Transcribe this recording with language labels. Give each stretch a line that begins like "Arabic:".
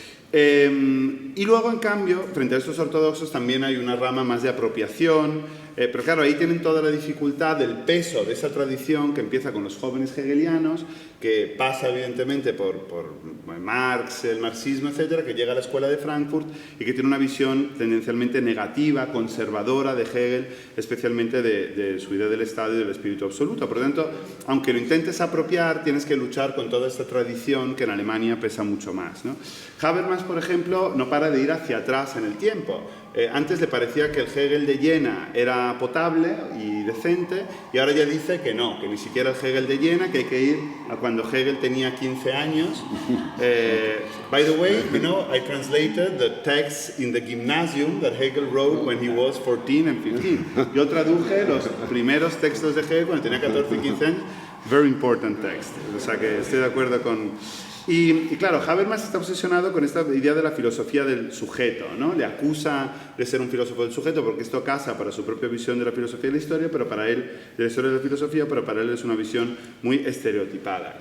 Spanish: Y luego, en cambio, frente a estos ortodoxos también hay una rama más de apropiación, pero claro, ahí tienen toda la dificultad del peso de esa tradición que empieza con los jóvenes hegelianos, que pasa evidentemente por Marx, el marxismo, etcétera, que llega a la escuela de Frankfurt y que tiene una visión tendencialmente negativa, conservadora de Hegel, especialmente de su idea del Estado y del espíritu absoluto. Por lo tanto, aunque lo intentes apropiar, tienes que luchar con toda esta tradición que en Alemania pesa mucho más, ¿no? Habermas, por ejemplo, no para de ir hacia atrás en el tiempo. Antes le parecía que el Hegel de Jena era potable y decente, y ahora ya dice que no, que ni siquiera el Hegel de Jena, que hay que ir a cuando Hegel tenía 15 años.
English: By the way, you know, I translated the texts in the gymnasium that Hegel wrote when he was 14 and 15.
Spanish: Yo traduje los primeros textos de Hegel cuando tenía 14 y 15 años.
English: Very important text.
Spanish: O sea que estoy de acuerdo con... Y claro, Habermas está obsesionado con esta idea de la filosofía del sujeto, ¿no? Le acusa de ser un filósofo del sujeto porque esto casa para su propia visión de la filosofía de la historia, pero para él, de la historia de la filosofía, pero para él es una visión muy estereotipada.